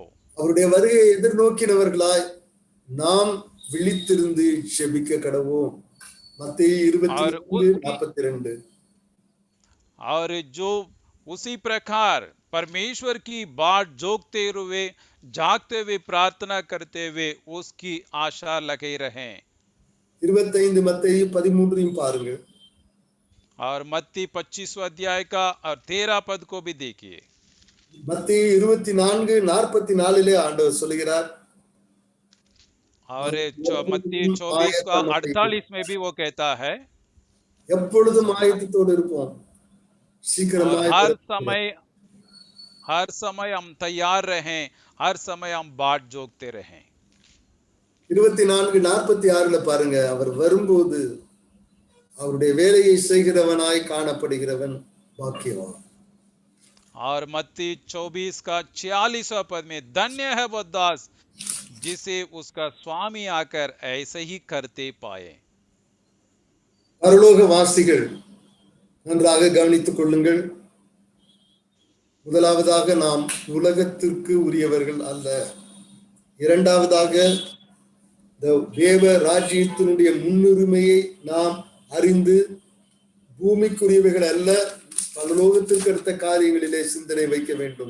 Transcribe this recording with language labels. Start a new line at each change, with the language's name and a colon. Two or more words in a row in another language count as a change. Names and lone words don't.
Tamil: அவருடைய வருகையை எதிர்நோக்கினவர்களாய் நாம் விழித்திருந்து ஜெபிக்க கடவோம். மத்தேயு 24:42.
Hindi: और जो उसी प्रकार परमेश्वर की बाट जोगते हुए जागते हुए प्रार्थना करते हुए उसकी आशा लगे रहें।
Tamil: 25 மத்தேயு 13 பாருங்க.
Hindi: और मत्ती 25वां अध्याय का और 13 पद को भी देखिए।
Tamil: மத்தேயு 24:44 ஆண்டவர் சொல்கிறார்,
Hindi: और मत्ती 24 का 48 में भी वो कहता है,
Tamil: எப்பொழுதும் ஆயத்தத்தோடு இருப்போம், சீக்கிரமாய்
Hindi: हर समय हम तैयार रहें, हर समय हम बाट जोगते रहें।
Tamil: 24:46 பாருங்க, அவர் வரும்போது அவருடைய வேலையை செய்கிறவனாய் காணப்படுகிறவன் பாக்கியவான்.
Hindi: और मत्ती 24 का 46वां पद में, धन्य है वह दास जिसे उसका स्वामी आकर ऐसे ही करते पाए।
Tamil: பரலோகவாசிகள் நன்றாக கவனித்துக் கொள்ளுங்கள். முதலாவதாக நாம் உலகத்திற்கு உரியவர்கள் அல்ல. இரண்டாவதாக தேவ ராஜ்யத்தினுடைய முன்னுரிமையை நாம் அறிந்து பூமிக்குரியவைகள் அல்ல, பரலோகத்திற்கு அடுத்த காரியங்களிலே சிந்தனை வைக்க வேண்டும்.